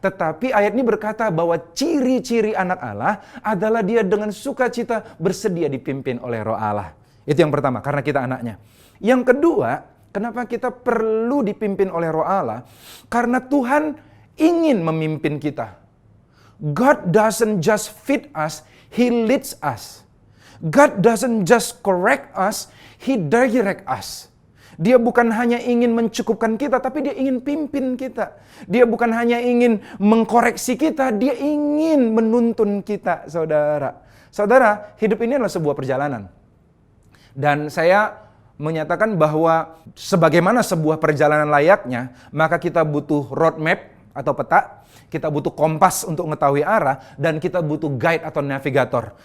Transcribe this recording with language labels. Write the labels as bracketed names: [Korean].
[Indonesian] Tetapi ayat ini berkata bahwa ciri-ciri anak Allah adalah dia dengan sukacita bersedia dipimpin oleh roh Allah. Itu yang pertama, karena kita anaknya. Yang kedua, kenapa kita perlu dipimpin oleh Roh Allah? Karena Tuhan ingin memimpin kita. [English] God doesn't just feed us, He leads us. God doesn't just correct us, He direct us. [Indonesian] Dia bukan hanya ingin mencukupkan kita, tapi Dia ingin pimpin kita. Dia bukan hanya ingin mengkoreksi kita, Dia ingin menuntun kita, saudara. Saudara, hidup ini adalah sebuah perjalanan. Dan saya menyatakan bahwa sebagaimana sebuah perjalanan layaknya, maka kita butuh roadmap atau peta, kita butuh kompas untuk mengetahui arah, dan kita butuh guide atau navigator.